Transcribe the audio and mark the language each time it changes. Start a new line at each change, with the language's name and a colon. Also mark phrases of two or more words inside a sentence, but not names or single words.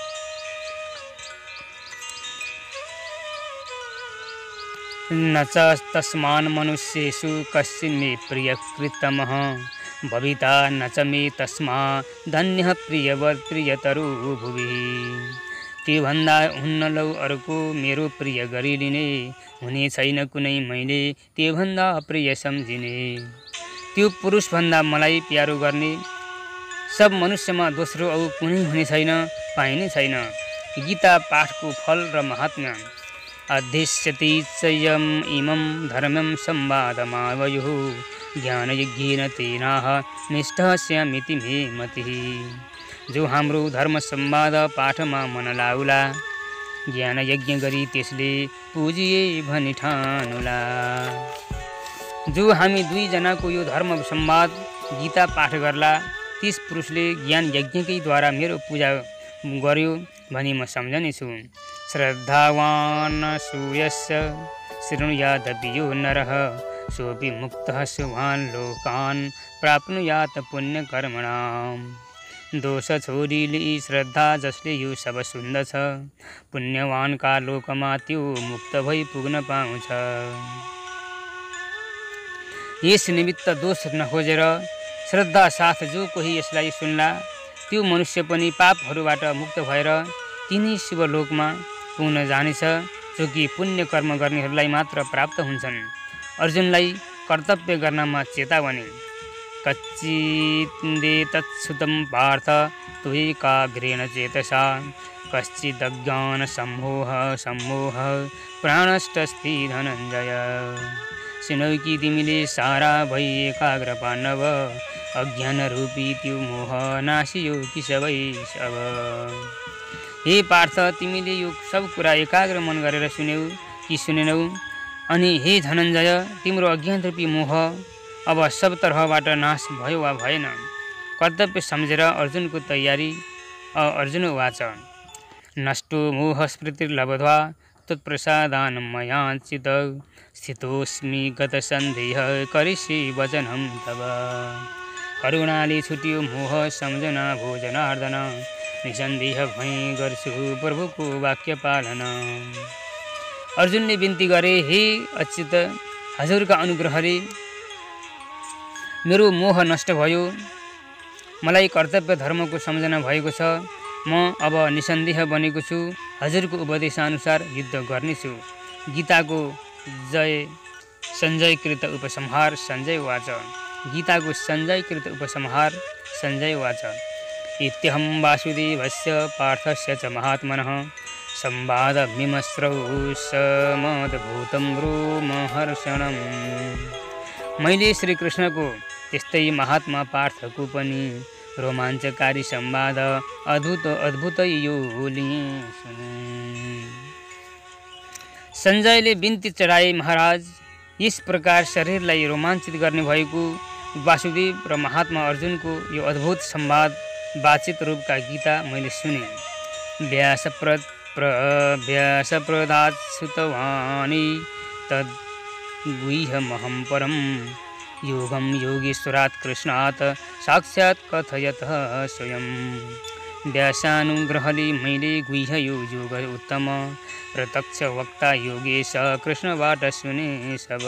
Sanskrit: न च तस्मान् मनुष्येषु कश्चिन् मे प्रियकृतमः, भविता न च मे तस्मा धन्यः प्रियवत् प्रियतरो भुवि।
Nepali: त्योभन्दा हुन्न लौ अर्को मेरो प्रिय गरिलिने, हुने छैन कुनै मैले त्योभन्दा प्रिय सम्झिने। त्यो पुरुषभन्दा मलाई प्यारो गर्ने सब मनुष्यमा दोस्रो अरू कुनै हुने छैन, पाइने छैन। गीता पाठको फल र महात्म्य।
Sanskrit: अध्यस्यति चयम् इमं धर्मं संवादमावयुः ज्ञानयज्ञेन तेनाह निष्ठस्यामिति मे मतिः।
Nepali: जो हाम्रो धर्म संवाद पाठमा मन लाउला, ज्ञान यज्ञ गरी त्यसले पुजिए भनी ठानुला। जो हामी दुईजनाको यो धर्म संवाद गीता पाठ गर्ला, त्यस पुरुषले ज्ञान यज्ञकै द्वारा मेरो पूजा गर्यो भनी म सम्झनेछु।
Sanskrit: श्रद्धावान् सूर्यस्य शृणुयादपि यो नरः सोऽपि मुक्तः शुभान् लोकान् प्राप्नुयात् पुण्यकर्मणाम्।
Nepali: दोष छोडिले श्रद्धा जसले यो सब सुन्दछ, पुण्यवानका लोकमा त्यो मुक्त भई पुग्न पाउँछ। यस निमित्त दोष नखोजेर श्रद्धा साथ जो कोही यसलाई सुन्ला, त्यो मनुष्य पनि पापहरूबाट मुक्त भएर तिनै शिवलोकमा पुग्न जानेछ, जो कि पुण्य कर्म गर्नेहरूलाई मात्र प्राप्त हुन्छन्। अर्जुनलाई कर्तव्य गर्नमा चेतावनी।
Sanskrit: कच्चिदेतच्छ्रुतं पार्थ त्वयैकाग्रेण चेतसा कश्चिदज्ञानसम्मोह प्राणष्टस्ति धनञ्जय।
Nepali: सुनौ कि तिमीले सारा भई एकाग्र पाण्डव, अज्ञानरूपी त्यो मोह नासियो कि सबै सब। हे पार्थ, तिमीले यो सब कुरा एकाग्र मन गरेर सुन्यौ कि सुनेनौ? अनि हे धनञ्जय, तिम्रो अज्ञानरूपी मोह अब सब तर्फबाट नाश भयो वा भएन? कर्तव्य सम्झेर अर्जुनको तयारी।
Sanskrit: अर्जुन उवाच नष्टो मोहस्मृतिर्लब्ध्वा त्वत्प्रसादान् मयाञ्चित् स्थितोऽस्मि गतसन्देह करिष्ये वचनं तव।
Nepali: करुणाले छुट्यो मोह सम्झना भो जनार्दन, निसन्देह भई गर्छु प्रभुको वाक्य पालन। अर्जुनले बिन्ती गरे, हे अच्युत, हजुरका अनुग्रहले मेरो मोह नष्ट भयो, मलाई कर्तव्य धर्मको सम्झना भएको छ। म अब निसन्देह बनेको छु, हजुरको उपदेशानुसार युद्ध गर्नेछु। गीताको सञ्जयकृत उपसंहार।
Sanskrit: सञ्जय उवाच
Nepali: गीताको सञ्जयकृत उपसंहार।
Sanskrit: सञ्जय उवाच इत्यहं वासुदेवस्य पार्थस्य च महात्मनः संवादमिमश्रौ समद्भूतं रोमहर्षणम्।
Nepali: मैले श्रीकृष्णको त्यस्तै महात्मा पार्थको पनि रोमाञ्चकारी संवाद अद्भुत यो लिएँ सुने। सञ्जयले बिन्ती चढाए, महाराज, यस प्रकार शरीरलाई रोमाञ्चित गर्ने भएको वासुदेव र महात्मा अर्जुनको यो अद्भुत संवाद वाचित रूपका गीता मैले सुने।
Sanskrit: व्यासप्रदात् श्रुतवानि तद्गुह्यमहं परं योगं योगेश्वरात् कृष्णात् साक्षात् कथयतः स्वयं।
Nepali: व्यासानुग्रहले मैले गुह्य यो योग उत्तम, प्रत्यक्ष वक्ता योगेश कृष्णबाट सुने सब।